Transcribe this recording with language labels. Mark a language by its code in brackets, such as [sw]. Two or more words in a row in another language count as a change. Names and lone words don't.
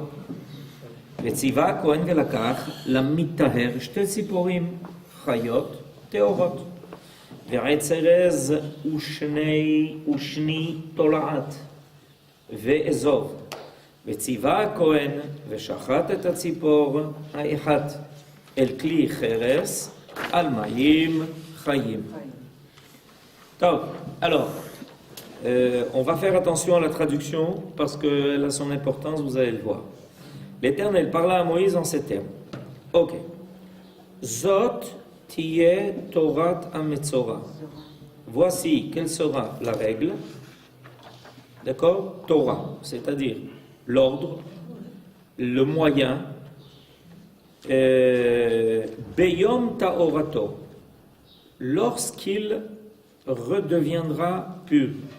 [he] וציווה הכהן ולקח למטהר שתי ציפורים חיות טהורות, ועץ ארז ושני תולעת, ואזוב. וציווה הכהן ושחט את הציפור האחת אל כלי חרס על מים חיים. [fr] Donc, alors, on va faire attention à la traduction parce qu'elle a son importance, vous allez le voir. L'Éternel parla à Moïse en ces termes. Ok. [he] זאת תהיה תורת המצורע. [fr] Voici quelle sera la règle. D'accord? Torah, c'est-à-dire l'ordre, le moyen. [he] ביום טהרתו. [fr] Lorsqu'il redeviendra pur.